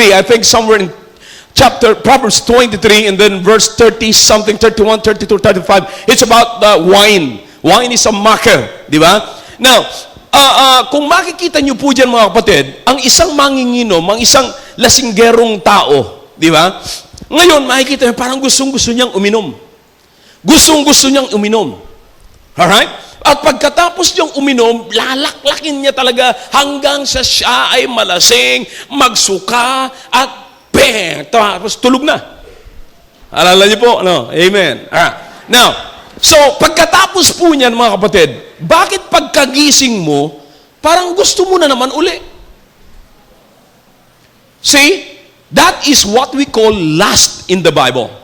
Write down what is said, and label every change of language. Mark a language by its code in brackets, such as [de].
[en] I think somewhere in Proverbs 23 and then verse 30 something, 31, 32, 35. It's about wine. Wine is a mocker, [tl] di ba? Now, kung makikita niyo po dyan mga kapatid, ang isang manginginom, ang isang lasinggerong tao, di ba? Ngayon, makikita niyo, parang gustong-gusto niyang uminom. Gustong-gusto niyang uminom. Alright? At pagkatapos niyang uminom, lalaklakin niya talaga hanggang sa siya ay malasing, magsuka, at bang! Tapos tulog na. Alala niyo po, no? Amen. Now, so, pagkatapos po niyan, mga kapatid, bakit pagkagising mo, parang gusto mo na naman uli? [en] See? That is what we call lust in the Bible.